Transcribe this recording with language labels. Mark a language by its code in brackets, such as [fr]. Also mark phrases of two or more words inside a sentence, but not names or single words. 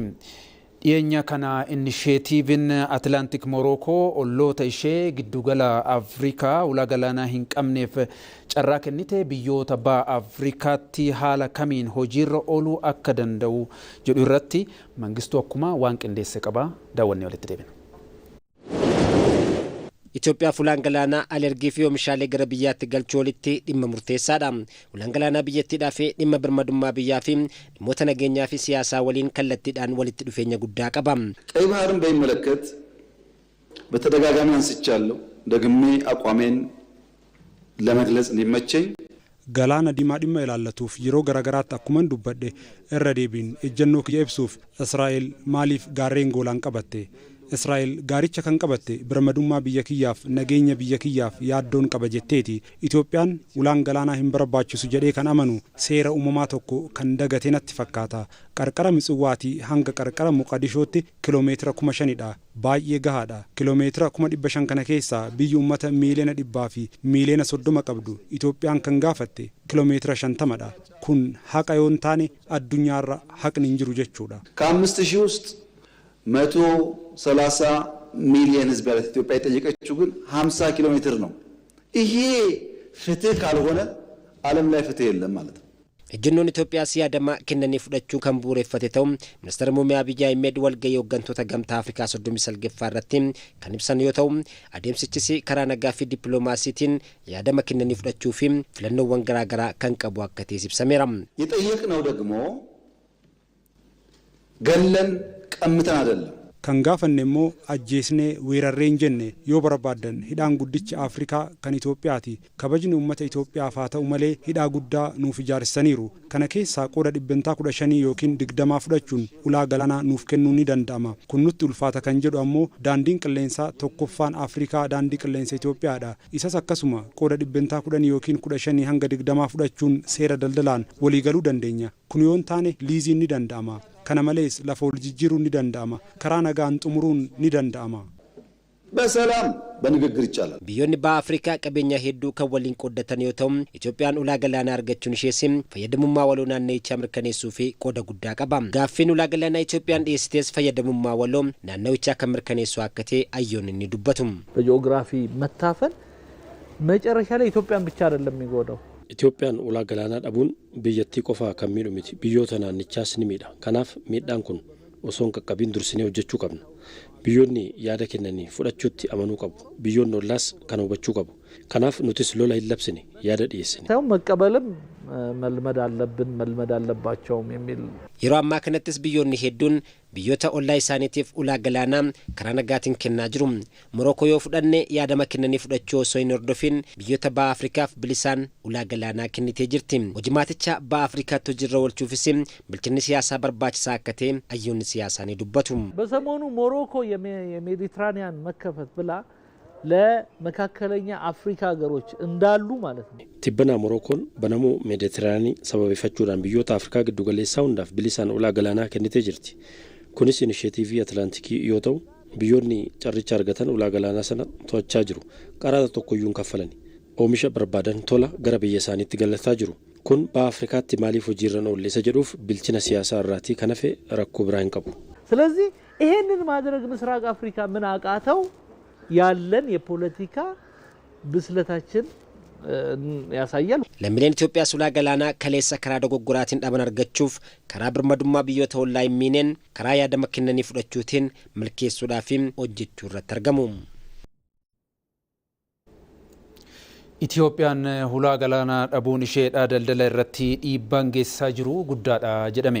[om] Dhiyeenya kana inisheetiiviin Atlantik Morookoo olloota ishee giddugala Afrikaa ulaa galaanaa hin qabneef carraa kennite biyyoota ba'a Afrikaatti haala kamiin hojiirra ooluu akka danda'u jedhu irratti mangistuu akkuma waan qindeesse qaba. Daawwannee walitti deebina. Itoophiyaa ulaan galaanaa alergii fi oomishaalee gara biyyaatti galchuu walitti dhimma murteessaadha. Ulaan galaanaa biyyattiidhaa fi dhimma birmadummaa biyyaa fi dhimmoota nageenyaa fi siyaasaa waliin kallattiidhaan walitti dhufeenya guddaa qaba. [am] ቀይ ባህርን በሚመለከት በተደጋጋሚ አንስቻለሁ። ደግሜ አቋሜን ለመግለጽ እንዲመቸኝ [om] Galaana Diimaa dhimma ilaallatuuf yeroo garaagaraatti akkuman dubbadhe irra deebiin ejjennoo kiyya ibsuuf Israa'el maaliif gaarreen Goolaan qabatte? Israa'el gaaricha kan qabatte birmadummaa biyya kiyyaaf nageenya biyya kiyyaaf yaaddoon qaba jetteeti. Itoophiyaan ulaan galaanaa hin barbaachisu jedhee kan amanu seera uumamaa tokko kan dagate natti fakkaata. Qarqara Mitsiwaatii hanga qarqara Moqadishootti kiiloomeetira 5,000dha. Baay'ee gahaadha. Kiiloomeetira 500 kana keessaa biyyi uummata miiliyoona 100 fi miiliyoona 30 qabdu Itoophiyaan kan gaafatte kiiloomeetira 50dha. Kun haqa yoo hin taane addunyaarra haqni hin jiru jechuudha. [am] ከ5,000 ውስጥ 130 ሚሊዮን ህዝብ ያላት ኢትዮጵያ የጠየቀችው ግን 50 ኪሎ ሜትር ነው። ይሄ ፍትህ ካልሆነ ዓለም ላይ ፍትህ የለም ማለት ነው። [om] ejjennoon Itoophiyaa siyaadama kennanii fudhachuu kan bu'uureffate ta'u ministeera muummee Abiyyi Ahmed walgahii hooggantoota gamtaa Afrikaa 39 irratti kan ibsan yoo ta'u adeemsichis karaa nagaa fi dippiloomaasiitiin yaadama kennanii fudhachuu fi filannoowwan garaagaraa kan qabu akka ta'e ibsameera. [am] የጠየቅነው ደግሞ ገለን ቀምተን አይደለም። [om] kan gaafanne immoo ajjeesnee weerarree hin jenne yoo barbaadan hidhaan guddichi Afrikaa kan Itoophiyaati. Kabajni uummata Itoophiyaaf haa ta'u malee hidhaa guddaa nuuf ijaarsaniiru. Kana keessaa qooda 15 yookiin 20 fudhachuun ulaa galaanaa nuuf kennuu ni danda'ama. Kun nutti ulfaata kan jedhu ammoo daandiin qilleensaa tokkoffaan Afrikaa daandii qilleensa Itoophiyaadha. Isas akkasuma qooda 10 yookiin 15 hanga 20 fudhachuun seera daldalaan waliigaluu dandeenya. Kun yoon taane liiziin ni danda'ama. Kana malees lafa wal jijjiiruun ni danda'ama. Karaa nagaan xumuruun ni danda'ama. [am] በሰላም በንግግር ይቻላል። [om] Biyyoonni baha Afrikaa qabeenya hedduu kan waliin qooddatan yoo ta'u, Itoophiyaan ulaa galaanaa argachuun ishees fayyadamummaa waloo naannichaa mirkaneessuu fi qooda guddaa qaba. Gaaffiin ulaa galaanaa Itoophiyaan dhiyeessites fayyadamummaa waloo naannichaa kan mirkaneessu akka ta'e ayyoon inni dubbatu. [am] በጂኦግራፊ መታፈን መጨረሻ ላይ ኢትዮጵያን ብቻ አይደለም የሚጎዳው [om] Itoophiyaan ulaa galaanaa dhabuun biyyattii qofaa kan miidhu miti. Biyyoota naannichaas ni miidha. Kanaaf miidhaan kun osoo hin qaqqabiin dursinee hojjechuu qabna. Biyyoonni yaada kennanii fudhachuutti amanuu qabu. Biyyoonni ollaas kana hubachuu qabu. Kanaaf nutis lola hin labsine yaada dhiyeessine. [am] ሳይሆን መቀበልም መልመድ አለባቸውም የሚል [om] Yeroo ammaa kanattis biyyoonni hedduun biyyoota ollaa isaaniitiif ulaa galaanaa karaa nagaatiin kennaa jiru. Morookoo yoo fudhanne yaadama kennanii fudhachuu osoo hin hordofin biyyoota baha Afrikaaf bilisaan ulaa galaanaa kennitee jirti. Hojimaaticha baha Afrikaatti hojiirra oolchuufis bilchinni siyaasaa barbaachisaa akka ta'e ayyoonni siyaasaa ni dubbatu. [am] በሰሞኑ ሞሮኮ የሜዲትራኒያን መከፈት ብላ ለመካከለኛ አፍሪካ ሀገሮች እንዳሉ ማለት ነው [om] Tibbana Morookoon banamuu Meeditiraanii sababeeffachuudhaan biyyoota Afrikaa giddu galeessaa hundaaf bilisaan ulaa galaanaa kennitee jirti. Kunis inisheetiivii Atlaantikii yoo ta'u, biyyoonni carricha argatan ulaa galaanaa sana to'achaa jiru. Qaraata tokkoyyuu hin kaffalani. Oomisha barbaadan tola gara biyya isaaniitti galataa jiru. Kun baha Afrikaatti maaliif hojiirra oolle isa jedhuuf bilchina siyaasaa irraatii kan hafe rakkoo biraa hin qabu. [am] ስለዚህ ይሄንን ማድረግ ምስራቅ አፍሪካ ምን አቃተው ያለን የፖለቲካ ብስለታችን ያሳያል። [om] Lammiileen Itoophiyaa ulaa galaanaa kaleessa karaa dogoggoraatiin dhaban argachuuf karaa birmadummaa biyyoota ollaa hin miineen karaa yaadama kennanii fudhachuutiin milkeessuudhaaf hojjechuu irratti argamu. Itoophiyaan ulaa galaanaa dhabuun isheedhaa daldala irratti dhiibbaan geessisaa jiru guddaadha jedhame.